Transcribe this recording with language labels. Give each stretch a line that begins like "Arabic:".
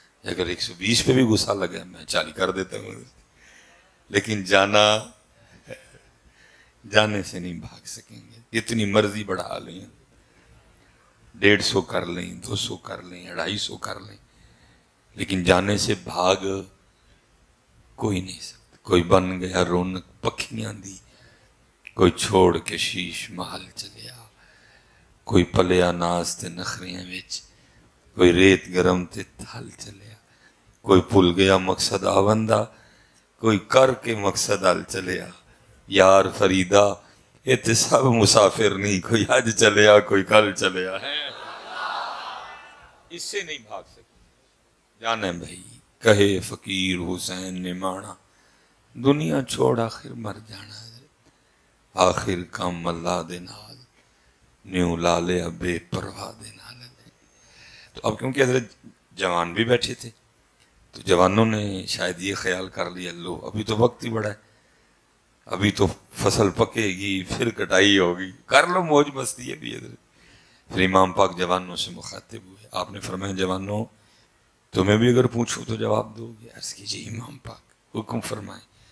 Urdu: اگر 120 پہ بھی غصہ لگا میں 40 کر دیتا ہوں. لیکن جانے سے نہیں بھاگ سکیں گے. اتنی مرضی بڑھا لیں، 150 کر لیں، 200 کر لیں، 250 کر لیں، لیکن جانے سے بھاگ کوئی نہیں سکتا.
Punjabi: کوئی بن گیا رونق پکھیاں دی، کوئی چھوڑ کے شیش محل چلیا، کوئی پلیا ناز تے نخریاں وچ، کوئی ریت گرم تے تھل چلیا، کوئی بھول گیا مقصد آوندہ، کوئی کر کے مقصد حل چلیا. یار فریدہ یہ تے سب مسافر نہیں، کوئی آج چلیا کوئی کل چلیا ہے.
Urdu: اس سے نہیں بھاگ سکتے.
Punjabi: جانے بھائی کہے فقیر حسین نے مانا دنیا چھوڑ آخر مر جانا ہے. آخر کام اللہ دے نال نیو لالے بے پرواہ دے نال.
Urdu: تو اب کیونکہ حضرت جوان بھی بیٹھے تھے تو جوانوں نے شاید یہ خیال کر لیا لو ابھی تو وقت ہی بڑا ہے، ابھی تو فصل پکے گی پھر کٹائی ہوگی، کر لو موج مستی ہے بھی. حضرت پھر امام پاک جوانوں سے مخاطب ہوئے. آپ نے فرمایا جوانوں تمہیں بھی اگر پوچھو تو جواب دو گے؟ عرض کیجیے امام پاک حکم فرمائیں.